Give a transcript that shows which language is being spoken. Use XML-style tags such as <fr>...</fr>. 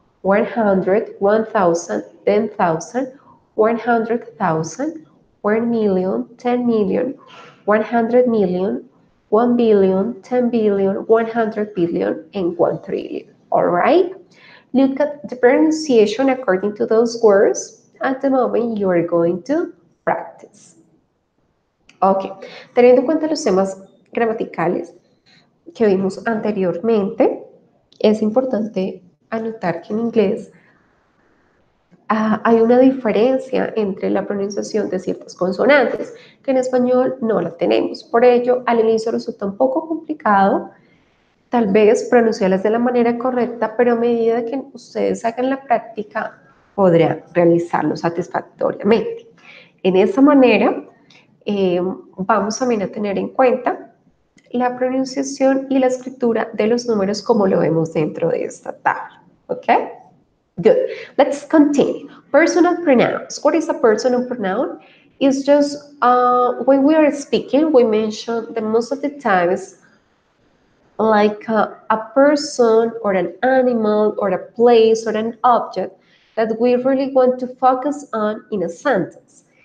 <en>100, 1,000, 10,000, 100,000, 1,000,000, 10,000,000, 100 million, 1,000,000,000, 10,000,000,000, 100 billion, and 1 trillion. All right? Look at the pronunciation according to those words at the moment you are going to practice.</en> <es>Ok, teniendo en cuenta los temas gramaticales que vimos anteriormente, es importante anotar que en inglés hay una diferencia entre la pronunciación de ciertas consonantes que en español no la tenemos. Por ello, al inicio resulta un poco complicado tal vez pronunciarlas de la manera correcta, pero a medida que ustedes hagan la práctica podrán realizarlo satisfactoriamente. En esa manera, vamos también a tener en cuenta la pronunciación y la escritura de los números como lo vemos dentro de esta tabla.</es> <en>¿Ok? Good. Let's continue. Personal pronouns. What is a personal pronoun? It's just when we are speaking, we mention that most of the times like a person or an animal or a place or an object that we really want to focus on in a sentence.</en>